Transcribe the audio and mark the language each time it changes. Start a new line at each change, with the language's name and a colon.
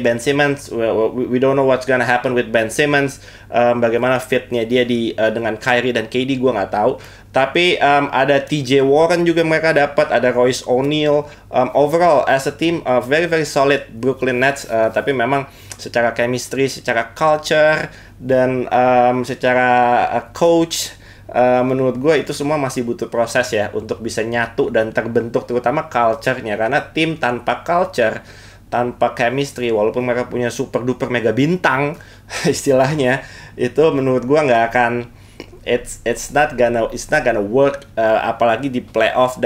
English: Ben Simmons, we don't know what's gonna happen with Ben Simmons.
Indonesian: Bagaimana fitnya dia dengan Kyrie dan KD, gue nggak tahu. Tapi ada TJ Warren juga mereka dapat, ada Royce O'Neal.
English: Overall as a team very very solid Brooklyn Nets.
Indonesian: Tapi memang secara chemistry, secara culture, dan secara coach, menurut gue itu semua masih butuh proses ya untuk bisa nyatu dan terbentuk, terutama culture-nya. Karena tim tanpa culture, tanpa chemistry, walaupun mereka punya super duper mega bintang istilahnya, itu menurut gue nggak akan,
English: it's not gonna work,
Indonesian: apalagi di playoff.